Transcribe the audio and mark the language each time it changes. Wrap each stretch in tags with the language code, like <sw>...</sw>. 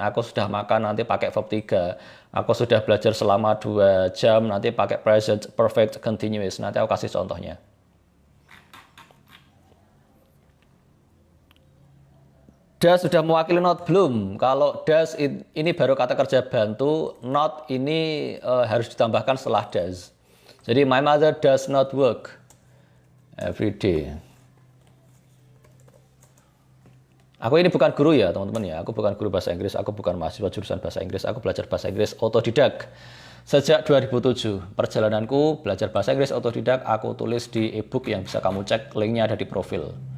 <id>Aku sudah makan, nanti pakai verb 3. Aku sudah belajar selama 2 jam, nanti pakai present perfect continuous. Nanti aku kasih contohnya. Does sudah mewakili not belum? Kalau does ini baru kata kerja bantu, not ini harus ditambahkan setelah does. Jadi</id> <en>my mother does not work every day.</en> <id>Aku ini bukan guru ya teman-teman ya, aku bukan guru bahasa Inggris, aku bukan mahasiswa jurusan bahasa Inggris, aku belajar bahasa Inggris otodidak. Sejak 2007, perjalananku belajar bahasa Inggris otodidak, aku tulis di ebook yang bisa kamu cek, linknya ada di profil.</id>